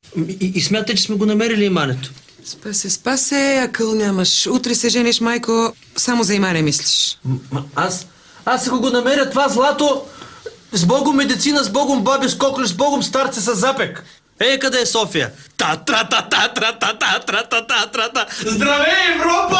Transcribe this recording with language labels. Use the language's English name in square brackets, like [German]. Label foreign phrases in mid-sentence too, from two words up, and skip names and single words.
[Bulgarian] И смятай, че сме го намерили имането. Спасе, акъл нямаш. Утре се жениш, майко, само за имане мислиш. Аз ако го намеря това злато, с Богом медицина, с Богом баби, с коклюш, с Богом старце с запек. Къде е София? Та-тра-та-та-тра-та-та-тра-та-та-тра-та. Здравей, Европа!